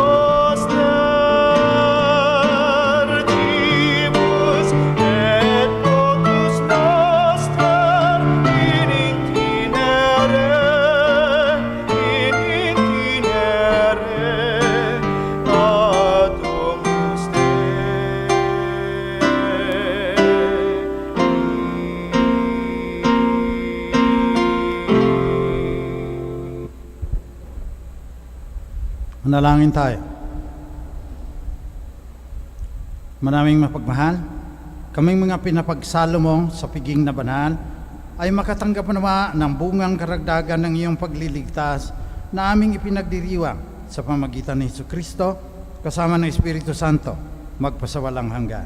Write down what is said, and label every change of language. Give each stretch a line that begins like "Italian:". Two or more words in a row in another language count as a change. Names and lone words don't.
Latin: noster, Cibus et potus noster, in intinere ad Domus Dei.
Filipino: Manalangin tayo. Maraming mapagmahal, kaming mga pinapagsalo mo sa piging na banal ay makatanggap naman ng bungang karagdagan ng iyong pagliligtas na aming ipinagdiriwang sa pamagitan ni Jesucristo kasama ng Espiritu Santo magpasawalang hanggan.